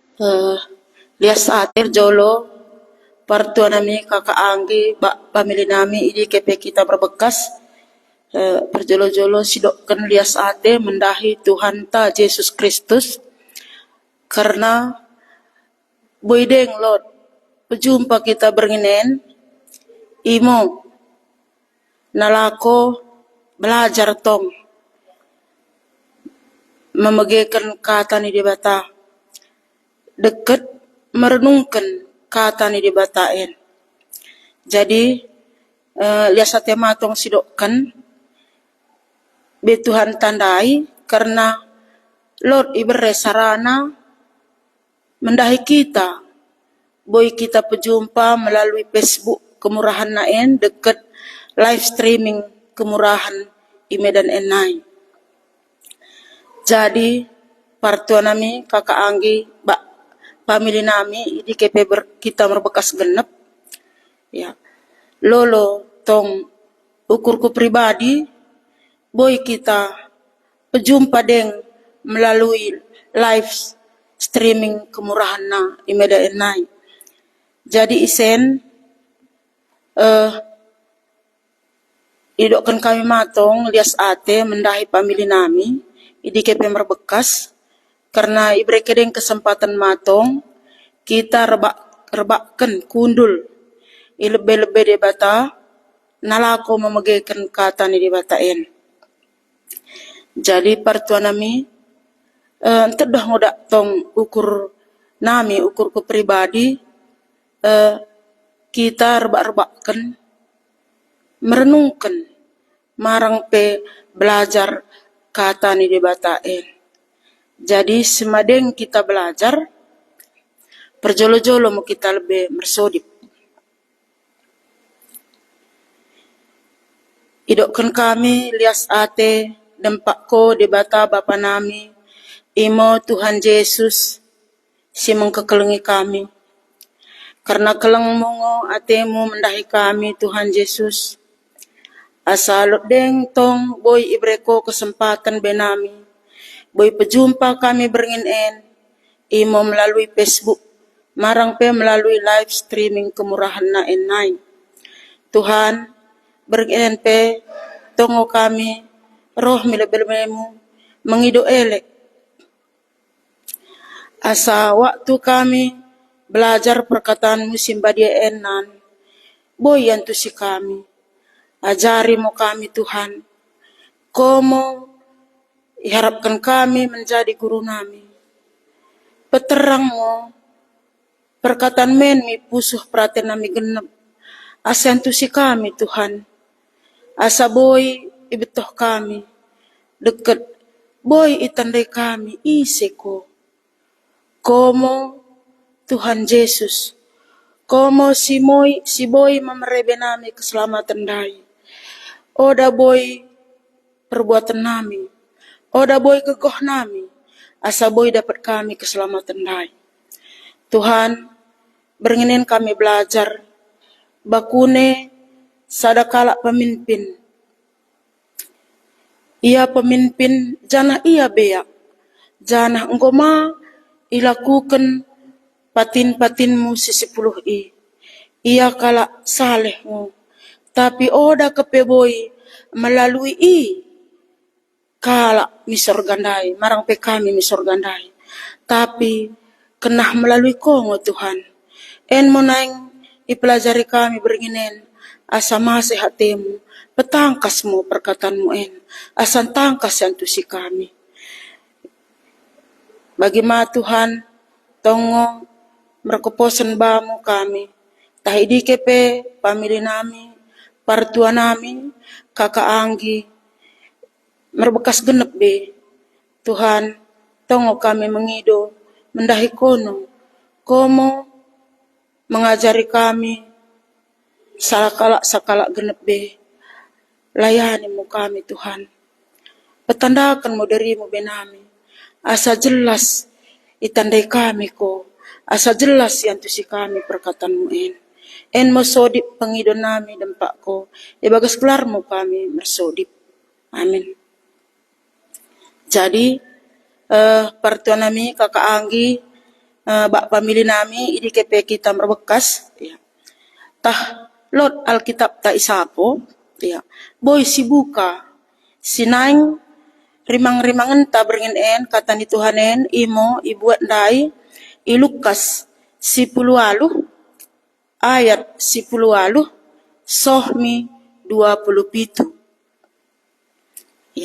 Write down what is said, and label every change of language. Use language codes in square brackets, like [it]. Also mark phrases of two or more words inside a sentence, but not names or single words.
[btd] Eh, lias atir jolo partua nami kakak anggi bak pamili nami ini kepe kita berbekas perjolo-jolo sidokkan lias ate mendahi Tuhan ta Yesus Kristus karena boydeng Lord pejumpa kita berninen imo nalako belajar tong memegekan kata ni dibata deket merenungkan kata ni dibatain. Jadi lihat sate matong sidokkan be Tuhan tandai karena Lord ibere sarana mendahi kita boy kita pejumpa melalui Facebook kemurahan naen deket [en] live streaming [btd] kemurahan di Medan Enai. Jadi partua nami kakak anggi bak pamili nami di kepe kita berbekas genep ya lolo tong ukurku pribadi boy kita pejumpa deng melalui [en] live streaming [btd] kemurahan na di Medan Enai. Jadi isen idokkan kami matong lias ate mendahi pamili nami idi kepe berbekas karena ibreke deng kesempatan matong kita rebakkan kundul ilebe-lebe debata nalako memegekan kata ni debatain. Jadi partua nami entedah ngodak tong ukur nami ukurku pribadi kita rebak-rebakkan merenungkan marang pe belajar kata ni debatain. Jadi semadeng kita belajar perjolo-jolo mau kita lebih mersodip. Idokkan kami lias ate dempakko debata Bapa nami imo Tuhan Yesus si mengkekelengi kami. Karena keleng mongo atemu mendahi kami Tuhan Yesus. Asal deng tong boy ibreko kesempatan benami. Boy pejumpa kami beringin imo melalui Facebook. Marang pe melalui [en] live streaming [btd] kemurahan na enai. Tuhan beringin pe tongo kami roh milebelmemu mengido elek. Asa waktu kami belajar perkataanmu simbadia enan. Boy yantu si kami. Ajari mo kami Tuhan. Komo iharapkan kami menjadi guru nami. Peterang mo perkataan men mi pusuh perhatian nami genep. Asa yantu si kami Tuhan. Asa boy ibetoh kami. Deket boy itandai kami iseko. Komo Tuhan Yesus. Komo si boy memerebe nami keselamatan dai. Oda boy perbuatan nami. Oda boy kegoh nami. Asa boy dapat kami keselamatan dai. Tuhan beringin kami belajar. Bakune sadakala pemimpin. Ia pemimpin janah ia beak. Janah enggoma ilakukan patin-patinmu sisipuluh i. Ia kala salehmu. Tapi oda kepeboy melalui i. Kala misorgandai. Marang pe kami misorgandai. Tapi kenah melalui kongo Tuhan. En monaing ipelajari kami beringinen. Asa masih hatemu. Petangkasmu perkataanmu en. Asan tangkas yantu si kami. Bagaimana Tuhan tongo merkoposan bamu kami. Tahidi kepe pamili nami. Partua nami. Kakak anggi. Merbekas genep be. Tuhan tongo kami mengido. Mendahi kono. Komo mengajari kami. Sakala genep be. Layanimu kami Tuhan. Petandakan mo darimu benami. Asa jelas itandai kami ko. Asa jelas yantu si kami perkataanmu en. En mosodip pengidon nami dempak ko. Ibagas kelarmu kami mersodip. Amin. Jadi partua nami kakak anggi bak pamili nami idi kepe kita merbekas ya. Tah lot Alkitab ta isapo ya. Boy si buka sinaing rimang-rimangan ta beringin kata ni Tuhanen imo ibuat dai i Lukas 10 ayat 10 sohmi 27 ya.